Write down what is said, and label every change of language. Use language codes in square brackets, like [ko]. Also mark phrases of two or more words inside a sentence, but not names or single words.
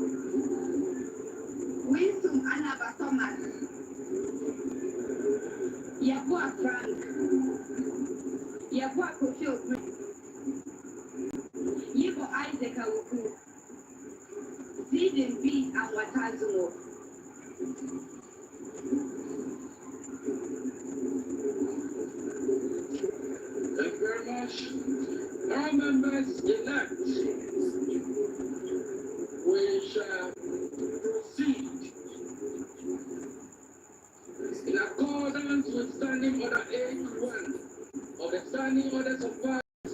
[en] Winston Anaba Thomas. Yabua Frank. Yabua Kofi Okwe. Yibo Isaac Awuku. Zidin B. and Watazumo. Thank you very much. Now, members elect, we shall proceed in accordance with Standing Order 81 of the Standing Orders of Parliament.